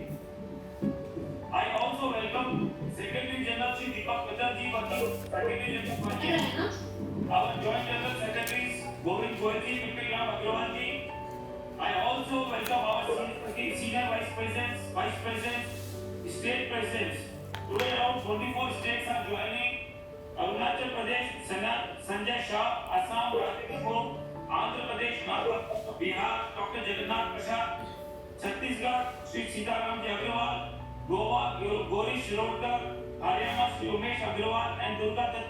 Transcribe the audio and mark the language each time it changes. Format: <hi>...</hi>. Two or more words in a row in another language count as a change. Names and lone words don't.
<en>I also welcome Secretary General Shri Deepak Mitra ji, Secretary General our Joint General Secretaries Govind Goyal ji, Vipin Ram Agrawal ji. I also welcome our Senior Vice Presidents, Vice Presidents, State Presidents. Today around 24 states are joining. Arunachal Pradesh, Sanjay Shah, Assam, Rajasthan, Andhra Pradesh, Nagpur, Bihar, Dr. Jagannath Prasad, Chhattisgarh, Shri Sitaram ji Agrawal, Goa, Gauri Shirodkar, Haryana, Shri Umesh Agrawal and Durga Dutt</en>